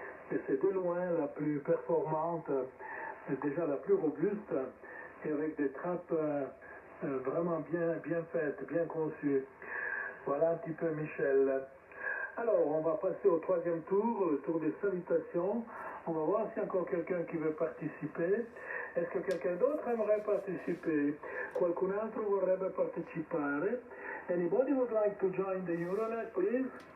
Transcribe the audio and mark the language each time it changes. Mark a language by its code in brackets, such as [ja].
[fr] Et c'est de loin la plus performante, déjà la plus robuste, et avec des trappes vraiment bien faites, bien conçues. Voilà un petit peu Michel. Alors, on va passer au troisième tour, le tour des salutations. On va voir s'il y a encore quelqu'un qui veut participer. Est-ce que quelqu'un d'autre aimerait participer? [it] Qualcun altro vorrebbe partecipare? [en] Anybody would like to join the Euronet, please?